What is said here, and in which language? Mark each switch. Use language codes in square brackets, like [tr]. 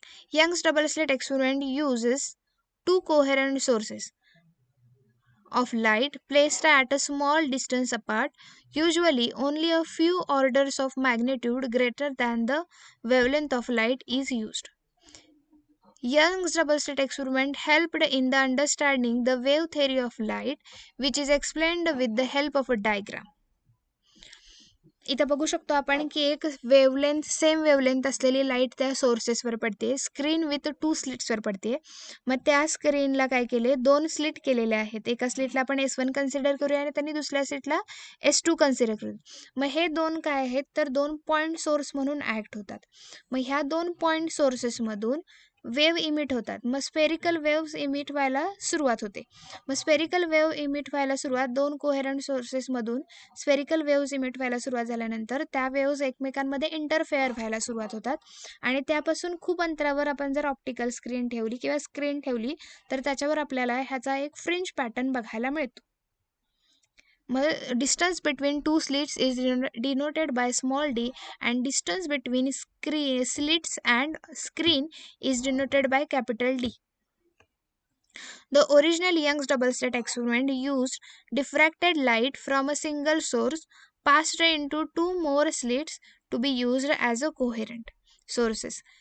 [en] Young's double slit experiment uses two coherent sources of light placed at a small distance apart, usually only a few orders of magnitude greater than the wavelength of light is used. Young's double slit experiment helped in the understanding the wave theory of light, which is explained with the help of a diagram. [mr] इथं बघू शकतो आपण की एक same wavelength असलेली light त्या सोर्सेसवर पडते, screen with 2 स्लिट्सवर पडते. मग त्या स्क्रीनला काय केले? 2 स्लिट केलेले आहेत. एका स्लिटला आपण S1 कन्सिडर करूया आणि त्यांनी दुसऱ्या स्लिटला S2 कन्सिडर करूया. मग हे दोन काय आहेत? तर 2 पॉईंट सोर्स म्हणून ॲक्ट होतात. मग ह्या 2 पॉईंट सोर्सेसमधून वेव इमिट होतात. मग स्पेरिकल वेव्स इमिट व्हायला सुरुवात होते. मग स्पेरिकल वेव्ह इमिट व्हायला सुरुवात, 2 कोहेरंट सोर्सेसमधून स्पेरिकल वेव्ज इमिट व्हायला सुरुवात झाल्यानंतर त्या वेव्ज एकमेकांमध्ये इंटरफेअर व्हायला सुरुवात होतात आणि त्यापासून खूप अंतरावर आपण जर ऑप्टिकल स्क्रीन ठेवली किंवा स्क्रीन ठेवली तर त्याच्यावर आपल्याला ह्याचा एक फ्रिंज पॅटर्न बघायला मिळतो. [en] मग distance between 2 slits is denoted by small d and distance between slits and screen is denoted by capital D. The original Young's double slit experiment used diffracted light from a single source passed into 2 more slits to be used as a coherent sources.